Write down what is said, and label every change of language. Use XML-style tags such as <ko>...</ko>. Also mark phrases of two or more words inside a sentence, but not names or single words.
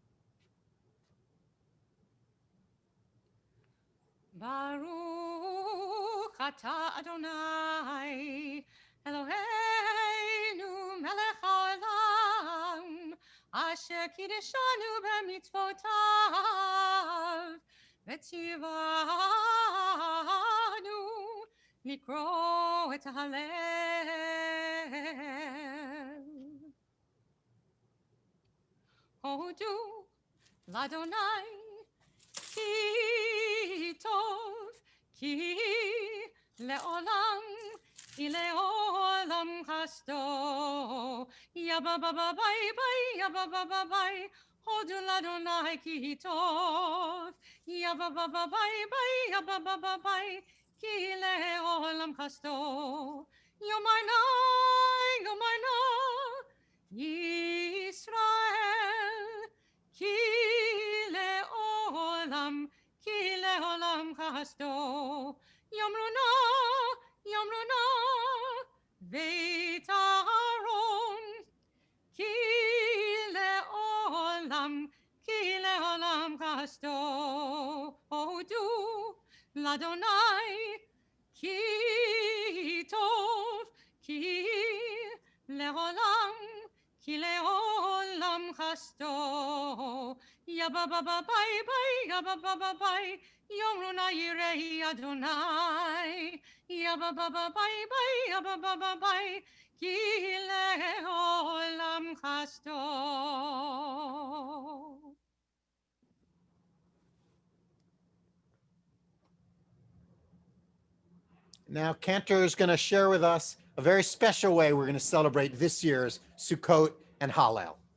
<he>ברוך אתה אדוני אלוהינו מלך העולם, אשר קידשנו במצוותיו, וציוונו לקרוא את ההלל. הודו לאדוני כי טוב, כי לעולם, כי לעולם חסדו. Ya ba ba ba bye bye, ya ba ba ba bye. הודו לאדוני כי טוב. Ya ba ba ba bye bye, ya ba ba ba bye. כי לעולם חסדו. יאמר נא, ישראל. כי לעולם חסדו. יאמרו נא, בית אהרן. כי לעולם חסדו. הודו לאדוני כי טוב, כי לעולם חסדו. Ya ba ba ba bye bye, ya ba ba ba bye. יאמרו נא יראי אדוני. Ya ba ba ba bye bye, ya ba ba ba bye. כי לעולם חסדו.</he> <en>Now, Cantor is going to share with us a very special way we're going to celebrate this year's Sukkot and Hallel.</en>